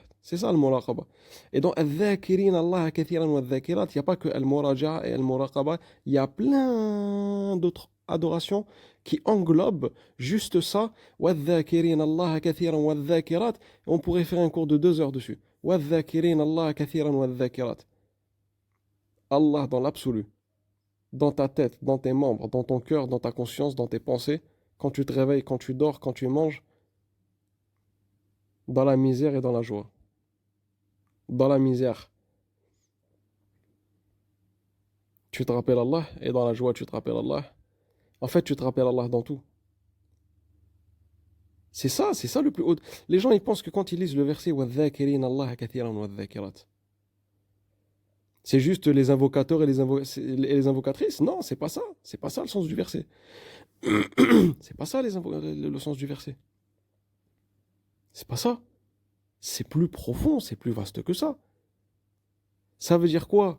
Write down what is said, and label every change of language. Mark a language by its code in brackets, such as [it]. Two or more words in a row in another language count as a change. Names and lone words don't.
[fr] C'est ça le muraqaba. Et dans [ar] الذاكرين الله كثيرا والذاكرات, [fr] il n'y a pas que Al-Muraja'a et Al-Muraqaba. Il y a plein d'autres adorations qui englobent juste ça. [ar] والذاكرين الله كثيرا والذاكرات. [fr] On pourrait faire un cours de 2 heures dessus. [ar] والذاكرين الله كثيرا والذاكرات. [fr] Allah dans l'absolu. Dans ta tête, dans tes membres, dans ton cœur, dans ta conscience, dans tes pensées. Quand tu te réveilles, quand tu dors, quand tu manges. Dans la misère et dans la joie. Dans la misère, tu te rappelles Allah, et dans la joie, tu te rappelles Allah. En fait, tu te rappelles Allah dans tout. C'est ça le plus haut. Les gens, ils pensent que quand ils lisent le verset [ar] وَالذَّاكِرِينَ اللَّهَ كَثِيرًا وَالذَّاكِرَاتِ, [fr] c'est juste les invocateurs et les invocatrices. Non, c'est pas ça. C'est pas ça le sens du verset. C'est pas ça le sens du verset. C'est pas ça. C'est plus profond, c'est plus vaste que ça. Ça veut dire quoi?